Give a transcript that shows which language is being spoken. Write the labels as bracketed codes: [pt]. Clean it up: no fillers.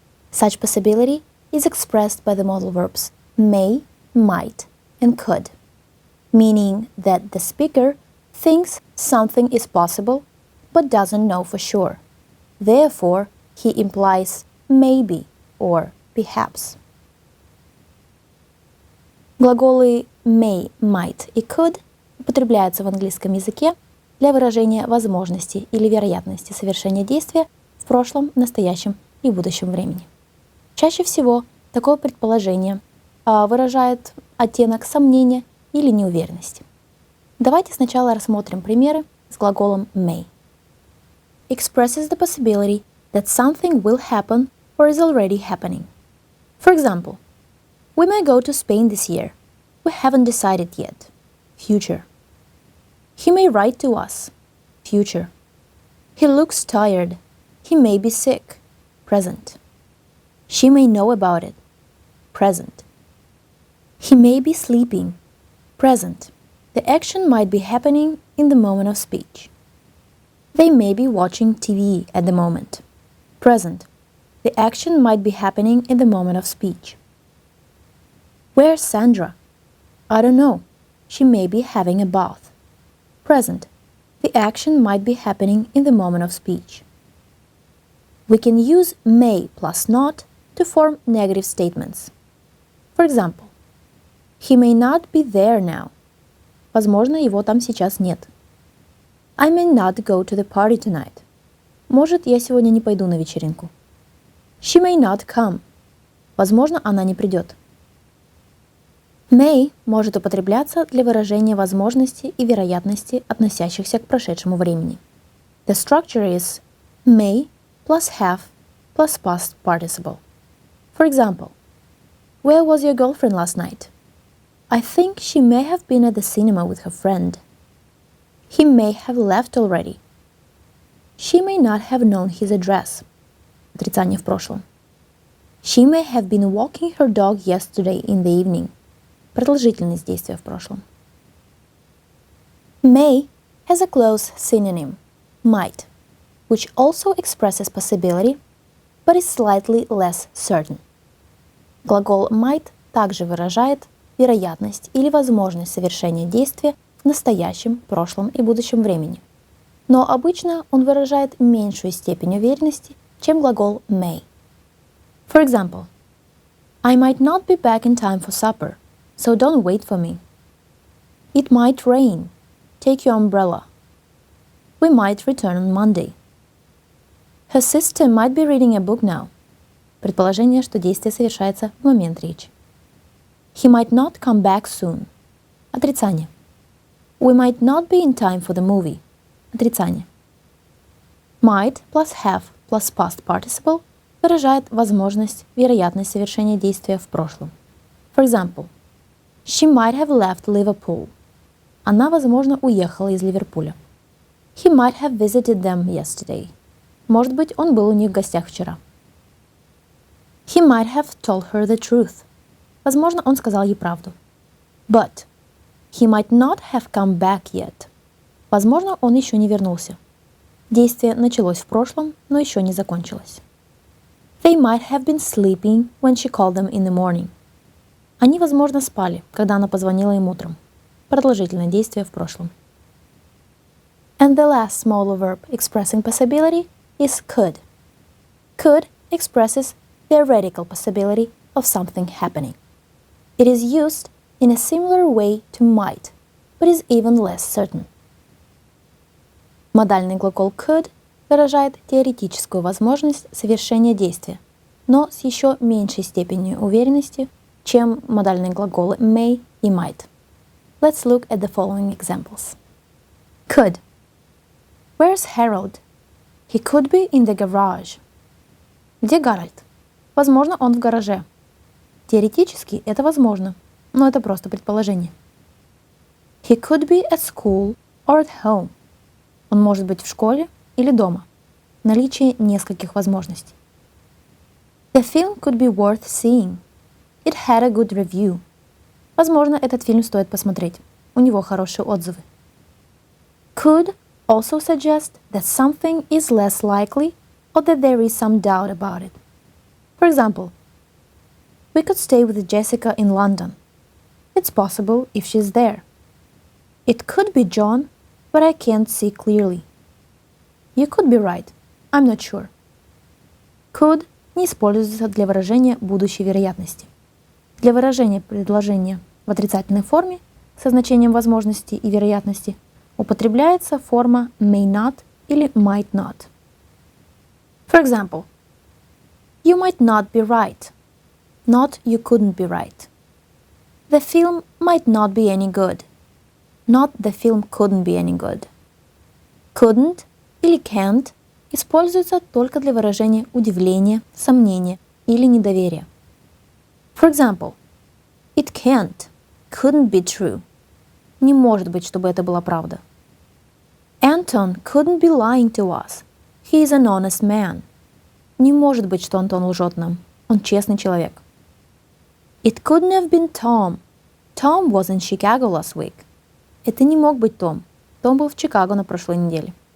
[en] Such possibility is expressed by the modal verbs may, might, and could, meaning that the speaker thinks something is possible, but doesn't know for sure. Therefore, he implies maybe or perhaps. [ru] Глаголы may, might и could употребляются в английском языке для выражения возможности или вероятности совершения действия в прошлом, настоящем и будущем времени. Чаще всего такое предположение выражает оттенок сомнения или неуверенности. Давайте сначала рассмотрим примеры с глаголом may. [en] Expresses the possibility that something will happen or is already happening. For example, we may go to Spain this year. We haven't decided yet. Future. He may write to us. Future. He looks tired. He may be sick. Present. She may know about it. Present. He may be sleeping. Present. The action might be happening in the moment of speech. They may be watching TV at the moment. Present. The action might be happening in the moment of speech. Where's Sandra? I don't know. She may be having a bath. Present. The action might be happening in the moment of speech. We can use may plus not to form negative statements. For example, he may not be there now. [ru] Возможно, его там сейчас нет. [en] I may not go to the party tonight. [ru] Может, я сегодня не пойду на вечеринку. [en] She may not come. [ru] Возможно, она не придет. May может употребляться для выражения возможности и вероятности, относящихся к прошедшему времени. [en] The structure is may plus have plus past participle. For example, where was your girlfriend last night? I think she may have been at the cinema with her friend. He may have left already. She may not have known his address. [ru] Отрицание в прошлом. [en] She may have been walking her dog yesterday in the evening. [ru] Продолжительность действия в прошлом. [en] May has a close synonym, might, which also expresses possibility, but is slightly less certain. [ru] Глагол might также выражает вероятность или возможность совершения действия в настоящем, прошлом и будущем времени. Но обычно он выражает меньшую степень уверенности, чем глагол may. [en] For example, I might not be back in time for supper, so don't wait for me. It might rain. Take your umbrella. We might return on Monday. Her sister might be reading a book now. [ru] Предположение, что действие совершается в момент речи. [en] He might not come back soon. [ru] Отрицание. [en] We might not be in time for the movie. [ru] Отрицание. [en] Might plus have plus past participle [ru] выражает возможность, вероятность совершения действия в прошлом. [en] For example, she might have left Liverpool. [ru] Она, возможно, уехала из Ливерпуля. [en] He might have visited them yesterday. [ru] Может быть, он был у них в гостях вчера. [en] He might have told her the truth. [ru] Возможно, он сказал ей правду. [en] But he might not have come back yet. [ru] Возможно, он еще не вернулся. Действие началось в прошлом, но еще не закончилось. [en] They might have been sleeping when she called them in the morning. [ru] Они, возможно, спали, когда она позвонила им утром. Продолжительное действие в прошлом. [en] And the last smaller verb expressing possibility is could. Could expresses theoretical possibility of something happening. It is used in a similar way to might, but is even less certain. Модальный глагол could выражает теоретическую возможность совершения действия, но с еще меньшей степенью уверенности, чем модальные глаголы may и might. Let's look at the following examples. Could. Where's Harold? He could be in the garage. [ru] Где Гарольд? Возможно, он в гараже. Теоретически это возможно, но это просто предположение. [en] He could be at school or at home. [ru] Он может быть в школе или дома. Наличие нескольких возможностей. [en] The film could be worth seeing. It had a good review. [ru] Возможно, этот фильм стоит посмотреть. У него хорошие отзывы. [en] Could also suggest that something is less likely or that there is some doubt about it. For example, we could stay with Jessica in London. It's possible if she's there. It could be John, but I can't see clearly. You could be right. I'm not sure. [ru] Could не используется для выражения будущей вероятности. Для выражения предложения в отрицательной форме со значением возможности и вероятности употребляется форма may not или might not. [en] For example, you might not be right. Not you couldn't be right. The film might not be any good. Not the film couldn't be any good. [ru] Couldn't или can't используются только для выражения удивления, сомнения или недоверия. [en] For example, it couldn't be true. [ru] Не может быть, чтобы это была правда. [en] Anton couldn't be lying to us. He is an honest man. [ru] Не может быть, что Антон лжет нам. Он честный человек. [en] It couldn't have been Tom. Tom was in Chicago last week. [ru] Это не мог быть Том. Том был в Чикаго на прошлой неделе.